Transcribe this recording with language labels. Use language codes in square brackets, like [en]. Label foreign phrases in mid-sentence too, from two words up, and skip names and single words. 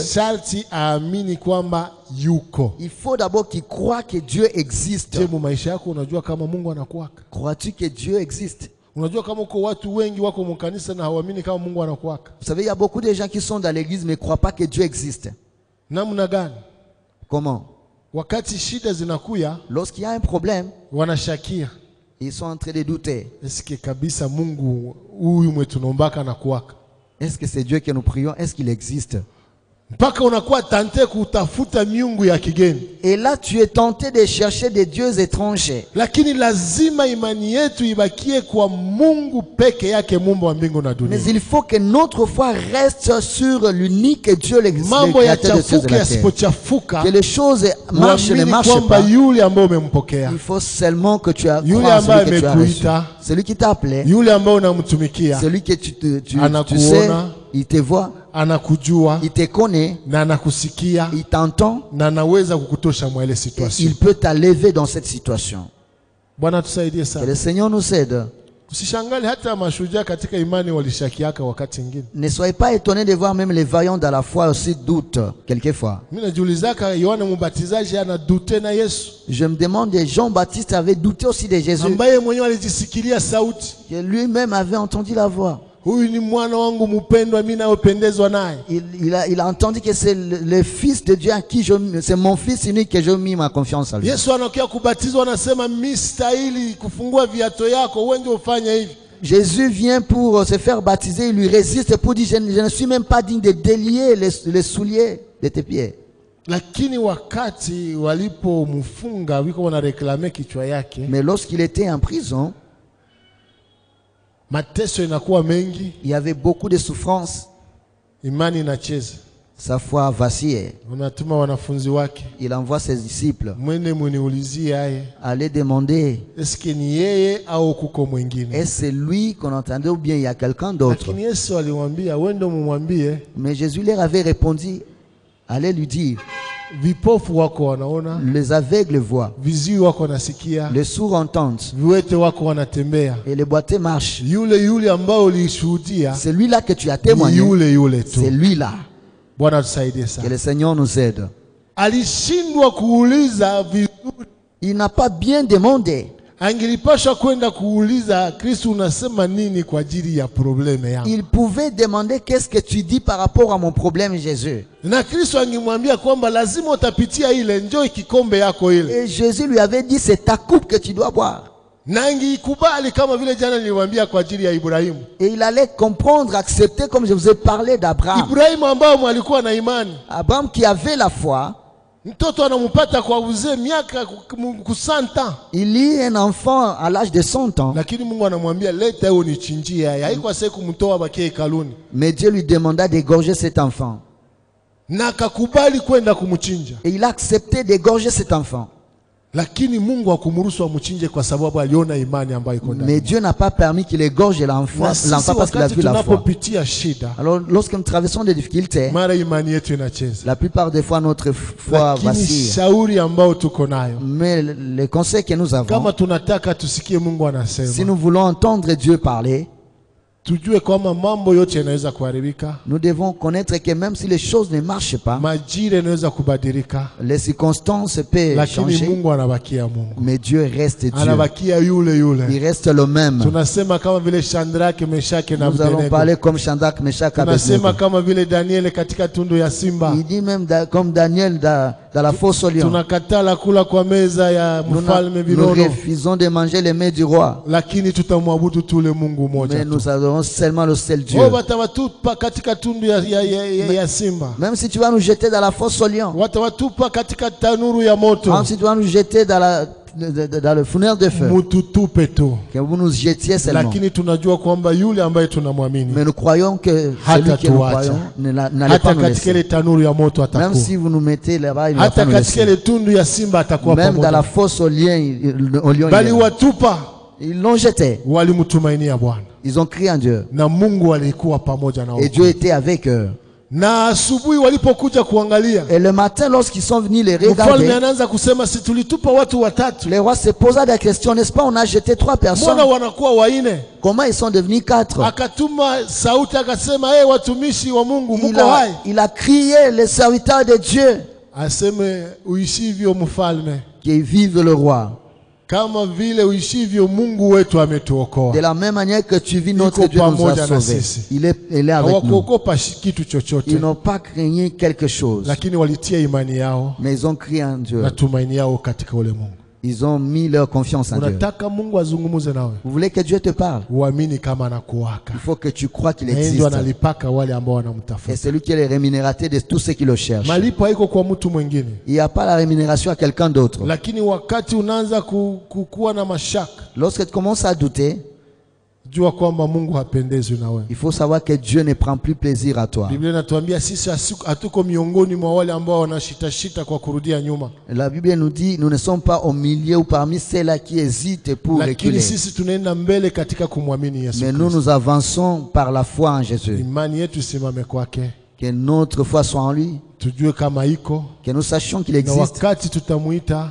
[sw] sharti aamini kwamba yuko. [fr] il faut d'abord qu'il croit que Dieu existe. [sw] Je, mu maisha yako unajua kama Mungu anakuwaka? [fr] Crois-tu que Dieu existe? [sw] Unajua kama uko watu wengi wako mkanisa na hawaamini kama Mungu anakuwaka? [fr] Vous savez, il y a beaucoup de gens qui sont dans l'église mais ne croient pas que Dieu existe. [sw] Namna gani? [fr] Comment? [sw] Wakati shida zinakuya, [fr] Lorsqu'il y a un problème, [sw] wanashakia. [fr] ils sont en train de douter. [sw] Eske kabisa Mungu huyu mwetu nombaka anakuwaka? [fr] Est-ce que c'est Dieu que nous prions? Est-ce qu'il existe? [sw] Mpaka unakuwa tante kutafuta miungu ya kigeni. [fr] Et là, tu es tenté de chercher des dieux étrangers. [sw] Lakini lazima imani yetu ibakie kwa Mungu peke yake, muumba wa mbingu na dunia. [fr] Mais il faut que notre foi reste sur l'unique Dieu, le [sw] Mambo ya [fr] créateur de cieux et [sw] chafuka [fr] de la terre. [sw] yasipochafuka, [fr] Que les choses marchent, ne [sw] uamini [fr] marchent [sw] kwamba [fr] pas. [sw] yule ambaye umempokea, [fr] Il faut seulement que tu as [sw] yule [fr] crois en celui [sw] ambaye [fr] que tu as reçu. [sw] amekuita, [fr] Celui qui t'a appelé, [sw] yule ambaye unamtumikia, [fr] celui que tu sais, [sw] anakuona, [fr] il te voit, [sw] anakujua [fr] il te connaît, [sw] na anakusikia [fr] il t'entend, [sw] na anaweza kukutosha mwa ile [fr] et [sw] situation. [fr] il peut t'enlever dans cette situation. [sw] Bwana tusaidie [fr] Que [sw] sana. [fr] le Seigneur nous aide. [sw] Usishangali hata mashujaa katika imani walishakiaka wakati mwingine. [fr] Ne soyez pas étonnés de voir même les vaillants dans la foi aussi doutent quelquefois. [sw] Mimi najiulizaka Yohana Mbatizaji anadute na Yesu. [fr] Je me demande, Jean-Baptiste avait douté aussi de Jésus, [sw] Ambaye mwenyewe alijisikilia sauti. [fr] que lui-même avait entendu la voix. [sw] Huyu ni mwana wangu mpendwa mimi naopendezwa naye. [fr] Il a entendu que c'est le Fils de Dieu à qui c'est mon Fils unique que je mis ma confiance en lui. [sw] Yesu anakuja kubatizwa anasema mimi stahili kufungua viato yako uende ufanye hivi. [fr] Jésus vient pour se faire baptiser, il lui résiste pour dire je ne suis même pas digne de délier les souliers de tes pieds. [sw] Lakini wakati walipomfunga wiko wanareklame kichwa yake. [fr] Mais lorsqu'il était en prison, [sw] mateso inakuwa mengi, [fr] il y avait beaucoup de souffrances, [sw] imani inacheza. [fr] sa foi vacillait. [sw] Unatuma wanafunzi wake, [fr] Il envoie ses disciples, [sw] mwende muniulizie aye, [fr] aller demander, [sw] eske ni yeye au kuko mwingine? [fr] est-ce lui qu'on entendait ou bien il y a quelqu'un d'autre? [sw] Lakini Yesu alimwambia wendo mumwambie, [fr] Mais Jésus leur avait répondu, allez lui dire, [sw] vipofu wako wanaona, [fr] les aveugles voient, [sw] viziwi wako wanasikia, [fr] les sourds entendent, [sw] viwete wako wanatembea. [fr] et les boiteux marchent. [sw] Yule ambao ulishuhudia, [fr] Celui-là que tu as [sw] ni [fr] témoigné, [sw] yule tu. [fr] c'est lui-là. [sw] Bwana tusaidie [fr] Que [sw] sana. [fr] le Seigneur nous aide. [sw] Alishindwa kuuliza vizuri. [fr] Il n'a pas bien demandé. [sw] Angelipasha kwenda kuuliza Kristo unasema nini kwa ajili ya probleme yangu. [fr] Il pouvait demander qu'est-ce que tu dis par rapport à mon problème, Jésus. [sw] Na Kristo angemwambia kwamba lazima utapitia ile, njoo kikombe yako ile. [fr] Et Jésus lui avait dit, c'est ta coupe que tu dois boire. [sw] Na angekubali kama vile jana nilimwambia kwa ajili ya Ibrahimu. [fr] Et il allait comprendre, accepter, comme je vous ai parlé d'Abraham. [sw] Ibrahimu ambao alikuwa na imani. [fr] Abraham qui avait la foi. [sw] Mtoto anampata kwa uzee miaka kusanta. [fr] Il eut un enfant à l'âge de 100 ans. [sw] Lakini Mungu anamwambia leta hiyo nichinjie haya. Haikuwa sasa kumtoa bakie hekaluni. [fr] Mais Dieu lui demanda d'égorger cet enfant. [sw] Na akakubali kwenda kumchinja. [fr] Et il a accepté d'égorger cet enfant. [sw] Lakini Mungu hakumruhusu amchinje kwa sababu aliona imani ambayo iko ndani. [fr] Mais Dieu n'a pas permis qu'il égorge l'enfant parce qu'il a vu la foi. [sw] Tunapopitia shida, [fr] Alors lorsque nous traversons des difficultés, [sw] mara imani yetu inacheza. [fr] la plupart des fois notre foi vacille. [sw] Shauri ambao tuko nayo, [fr] Mais le conseil que nous avons, [sw] kama tunataka tusikie Mungu anasema, [fr] si nous voulons entendre Dieu parler, [sw] tujue kwamba mambo yote yanaweza kuharibika. [fr] nous devons connaître que même si les choses ne marchent pas, [sw] Majira yanaweza kubadilika, [fr] les circonstances peuvent [sw] lakini [fr] changer, [sw] Mungu anabakia Mungu. [fr] mais Dieu reste Dieu. [sw] Anabakia yule. [fr] Il reste le même. [sw] Tunasema kama vile Shadraka, Meshaki na Nous allons Abednego. [fr] parler comme Shadrach, Meshach, [sw] Tunasema [fr] Abednego. [sw] kama vile Daniel katika tundu ya simba. [fr] Il dit même comme Daniel dans la fosse au lion. [sw] Tunakatala kula kwa meza ya mfalme [fr] Nous [sw] Vinono, [fr] refusons de manger les mets du roi. [sw] lakini tutamwabudu tule Mungu mmoja [fr] Mais [sw] tu. [fr] nous adorons seulement le seul Dieu. [sw] Watawatupa katika tundu ya simba. [fr] Même si tu vas nous jeter dans la fosse au lion, [sw] Watawatupa katika tanuru ya moto. [fr] même si tu vas nous jeter dans le fournaire de feu, [sw] Mututupe tu. [fr] que vous nous jetiez seulement. [sw] Lakini tunajua kwamba yule ambaye tunamwamini [fr] Mais nous croyons que celui que nous croyons n'allait pas [sw] hata [fr] nous [sw] katika ile [fr] laisser. [sw] tanuru ya moto [fr] Même [sw] atakuwa. [fr] si vous nous mettez là-bas, il ne va pas [sw] Hata [fr] nous [sw] katika [fr] laisser. [sw] ile tundu ya simba atakuwa [fr] Même dans la [sw] pamoja. [fr] fosse au lion, [sw] Bali watupa [fr] ils l'ont jeté. [sw] walimtumainia Bwana. [fr] Ils ont crié en Dieu. [sw] Na Mungu alikuwa pamoja na wao. [fr] Et Dieu était avec eux. [sw] Na asubuhi walipokuja kuangalia, [fr] Et le matin, lorsqu'ils sont venus les [sw] mfalme [fr] regarder, [sw] anaanza kusema si tulitupa watu watatu, [fr] les rois se posaient des questions, n'est-ce pas? On a jeté 3 personnes. [sw] mbona wanakuwa waine? [fr] Comment ils sont devenus 4? [sw] Akatuma sauti akasema, hey, watumishi wa Mungu muko hai? [fr] Il a crié, les serviteurs de Dieu, [sw] Aseme uishivyo mfalme, [fr] qui vive le roi. [sw] kama vile uishivyo Mungu wetu ametuokoa. [fr] De la même manière que tu vis, notre [sw] Iko [fr] Dieu nous a [sw] pamoja na [fr] sauvés. [sw] sisi. [fr] Il est avec nous. [sw] Hawakuogopa kitu chochote, [fr] Ils n'ont pas craigné quelque chose, [sw] lakini walitia imani yao [fr] mais ils ont crié en Dieu. [sw] na tumaini yao katika ule Mungu. [fr] Ils ont mis leur confiance en Dieu. [sw] Unataka Mungu azungumuze nawe, [fr] Vous voulez que Dieu te parle? [sw] uamini kama anakuwaka. [fr] Il faut que tu crois qu'il [sw] Na yeye [fr] existe. [sw] ndio analipaka wale ambao [fr] Et [sw] wanamtafuta. [fr] c'est lui qui est le rémunérateur de tous ceux qui le cherchent. [sw] Malipo haiko kwa mtu mwingine, [fr] Il n'y a pas la rémunération à quelqu'un d'autre. [sw] lakini wakati unaanza kuwa na mashaka, [fr] Lorsque tu commences à douter, [sw] jua kwamba Mungu hapendezwi na wewe. [fr] il faut savoir que Dieu ne prend plus plaisir à toi. [sw] Biblia inatuambia sisi hatuko miongoni mwa wale ambao wanashitashita kwa kurudia nyuma, [fr] La Bible nous dit, nous ne sommes pas au milieu ou parmi ceux-là qui hésitent pour [sw] lakini [fr] reculer. [sw] sisi tunaenda mbele katika kumwamini Yesu [fr] Mais nous, [sw] Kristo. [fr] nous avançons par la foi en Jésus. [sw] Imani yetu isimame kwake, [fr] Que notre foi soit en lui. [sw] tujue kama iko, [fr] Que nous sachions qu'il [sw] na [fr] existe. [sw] wakati tutamuita,